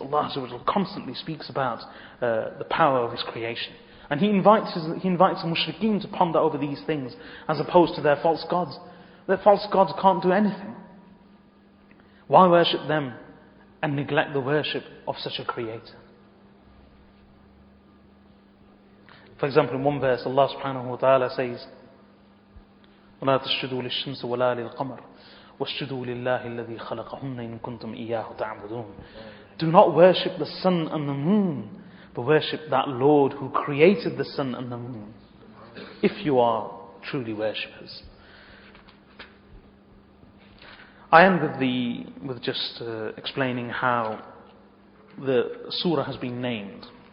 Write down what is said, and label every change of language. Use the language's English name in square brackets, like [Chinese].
[English] Allah Azza wa Jalla constantly speaks about the power of His creation. And He invites the mushrikeen to ponder over these things as opposed to their false gods. Their false gods can't do anything. Why worship them and neglect the worship of such a creator? For example, in one verse, Allah subhanahu wa ta'ala says, [Arabic] وَلَا تَسْجُدُوا لِلشَّمْسِ وَلَا لِلْقَمَرِ وَاسْجُدُوا لِلَّهِ الَّذِي خَلَقَهُنَّ إِن كُنتُمْ إِيَّاهُ تَعْبُدُونَ. [English] Do not worship the sun and the moon, but worship that Lord who created the sun and the moon, if you are truly worshippers. I end with just explaining how the surah has been named.